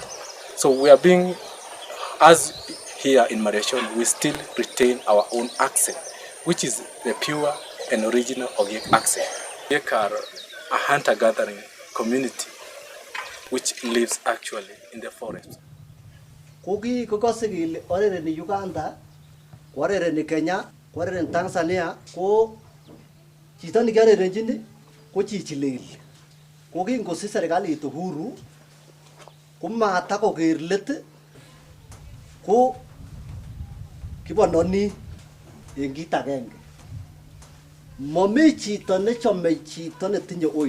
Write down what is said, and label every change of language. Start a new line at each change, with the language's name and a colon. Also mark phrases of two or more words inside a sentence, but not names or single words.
English: So we are being, as here in Mariashon, we still retain our own accent, which is the pure and original Ogiek accent. Ogiek are a hunter-gathering community which lives actually in the forest.
Kalenjin: Kugi kukosigil orere ni Uganda, orere ni Kenya, orere ni Tanzania, ko chito ni kare renjini ko chichilil. Kugi ngosi serikali tuhuru, kuma tako gerlet, ko kibononi engita genge. Mami chito ne chome chito ne tinye oil.